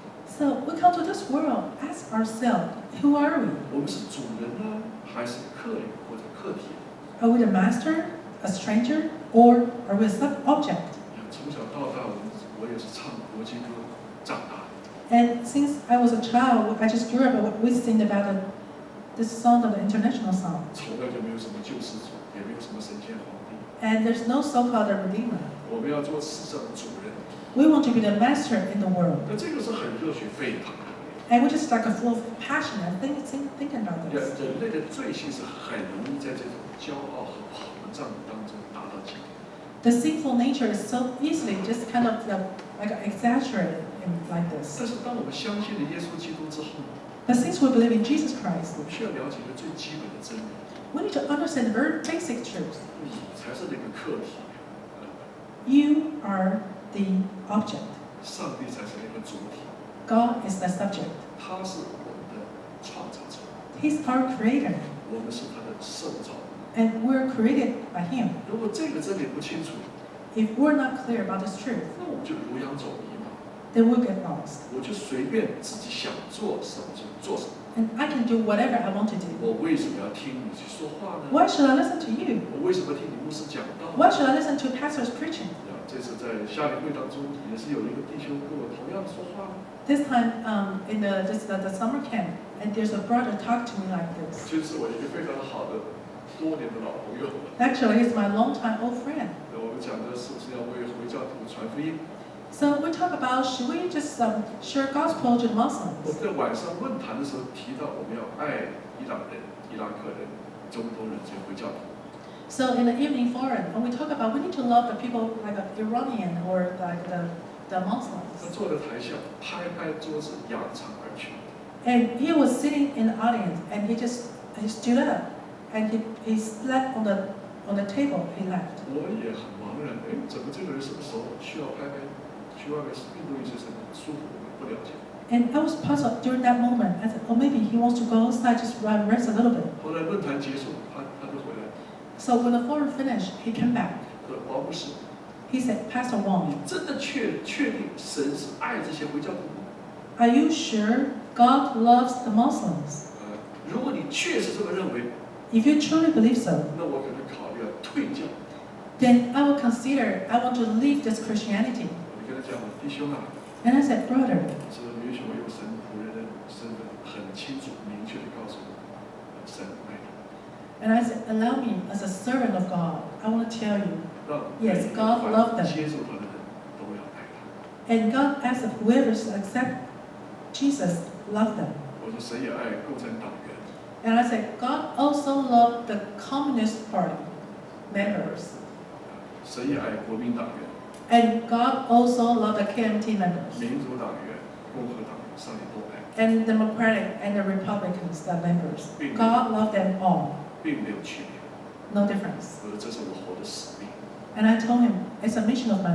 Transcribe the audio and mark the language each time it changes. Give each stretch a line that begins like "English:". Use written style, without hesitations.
English: So we come to this world, ask ourselves, who are we?
Chinese: 我们是主人呢，还是客人或者客体？
English: Are we the master, a stranger, or are we a sub-object?
Chinese: 从小到大，我也是唱国际歌长大。
English: And since I was a child, I just grew up, we sing about this song of the international song.
Chinese: 从来就没有什么救世主，也没有什么神仙皇帝。
English: And there's no so-called redeemer.
Chinese: 我们要做世上的主人。
English: We want to be the master in the world.
Chinese: 那这个是很热血沸腾的。
English: And we're just like full of passion and thinking about this.
Chinese: 人类的罪性是很容易在这种骄傲和膨胀当中达到极点。
English: The sinful nature is so easily just kind of like exaggerated like this.
Chinese: 但是当我们相信了耶稣基督之后，
English: But since we believe in Jesus Christ,
Chinese: 我们需要了解一个最基本的真理：
English: we need to understand the very basic truth.
Chinese: 你才是那个客体，
English: You are the object.
Chinese: 上帝才是那个主体，
English: God is the subject.
Chinese: 他是我们的创造者，
English: He's our creator.
Chinese: 我们是他的受造物。
English: And we're created by Him.
Chinese: 如果这个真理不清楚，
English: If we're not clear about this truth,
Chinese: 那我们就如羊走迷嘛，
English: then we'll get lost.
Chinese: 我就随便自己想做什么就做什么。
English: And I can do whatever I want to do.
Chinese: 我为什么要听你去说话呢？
English: Why should I listen to you?
Chinese: 我为什么听你牧师讲道？
English: Why should I listen to pastors preaching?
Chinese: 这次在夏令会当中，也是有一个弟兄跟我同样说话。
English: This time in the summer camp, and there's a brother talk to me like this.
Chinese: 就是我一个非常好的多年的老朋友。
English: Actually, he's my longtime old friend.
Chinese: 我们讲的是不是要为回教徒传福音？
English: So we talk about should we just share gospel to the
Chinese: 我
English: Muslims?
Chinese: 们在晚上论坛的时候提到，我们要爱伊朗人、伊拉克人、中东人这些回教徒。
English: So in the evening forum, when we talk about we need to love the people like Iranian or like the
Chinese: 他
English: Muslims.
Chinese: 坐在台下拍拍桌子，扬长而去。
English: And he was sitting in the audience, and he stood up, and he slept on the table. He left.
Chinese: 我也很茫然，哎，怎么这个人什么时候需要拍拍，去外面运动一些什么舒服，我不了解。
English: And I was puzzled during that moment. I said, oh, maybe he wants to go outside, just rest a little bit.
Chinese: 后来论坛结束，他就回来，
English: So when the forum finished, he came back.
Chinese: 说王牧师，
English: He said, Pastor Wang,
Chinese: 你真的确定神是爱这些回教徒吗？
English: are you sure God loves the Muslims?
Chinese: 如果你确实这么认为，
English: If you truly believe so,
Chinese: 那我可能考虑要退教。
English: then I will consider I want to leave this Christianity.
Chinese: 我就跟他讲，弟兄啊，
English: And I said, brother,
Chinese: 这允许我用神仆人的身份，很清楚、明确的告诉你，神爱你。
English: and I said, allow me as a servant of God, I want to tell you,
Chinese: 让
English: Yes, God loved them.
Chinese: 接受他的人都要爱他。
English: and God asked that whoever accept Jesus, love them.
Chinese: 我说神也爱共产党员，
English: And I said, God also loved the Communist Party members.
Chinese: 神也爱国民党员、
English: And God also loved the KMT members.
Chinese: 民主党员、共和党员，上帝都爱，
English: And Democratic and the Republicans, the members. God loved them all.
Chinese: 并没有区别。
English: No difference.
Chinese: 我说这是我活的使命。
English: And I told him, it's a mission of my